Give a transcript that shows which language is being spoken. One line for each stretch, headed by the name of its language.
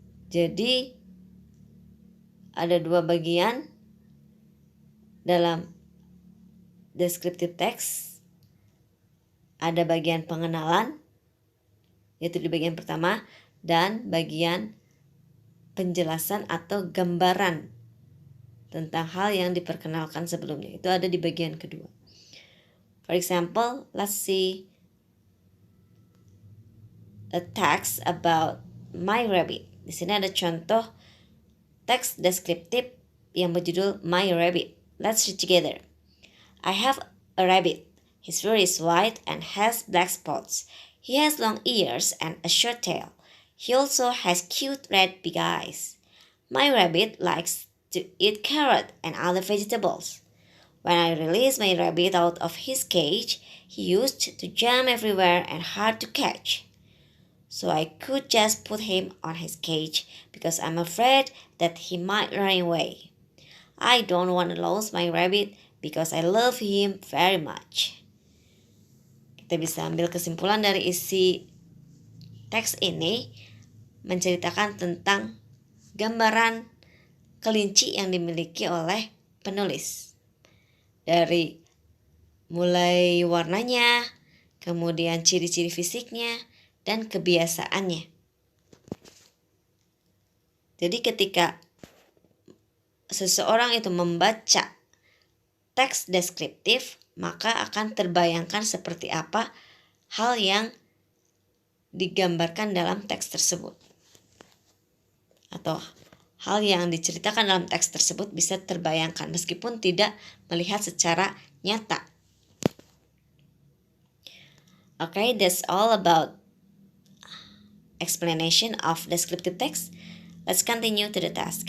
Indonesian: Jadi ada dua bagian dalam descriptive text. Ada bagian pengenalan, yaitu di bagian pertama, dan bagian penjelasan atau gambaran tentang hal yang diperkenalkan sebelumnya. Itu ada di bagian kedua.
English: For example, let's see a text about my rabbit.
Indonesian: Di sini ada contoh teks deskriptif yang berjudul My Rabbit.
English: Let's read together. I have a rabbit. His fur is white and has black spots. He has long ears and a short tail. He also has cute red big eyes. My rabbit likes to eat carrot and other vegetables. When I released my rabbit out of his cage, he used to jump everywhere and hard to catch. So I could just put him on his cage because I'm afraid that he might run away. I don't want to lose my rabbit because I love him very much.
Indonesian: Kita bisa ambil kesimpulan dari isi teks ini, menceritakan tentang gambaran kelinci yang dimiliki oleh penulis. Dari mulai warnanya, kemudian ciri-ciri fisiknya, dan kebiasaannya. Jadi ketika seseorang itu membaca teks deskriptif, maka akan terbayangkan seperti apa hal yang digambarkan dalam teks tersebut. Atau hal yang diceritakan dalam teks tersebut bisa terbayangkan meskipun tidak melihat secara nyata.
English: Okay, that's all about explanation of descriptive text. Let's continue to the task.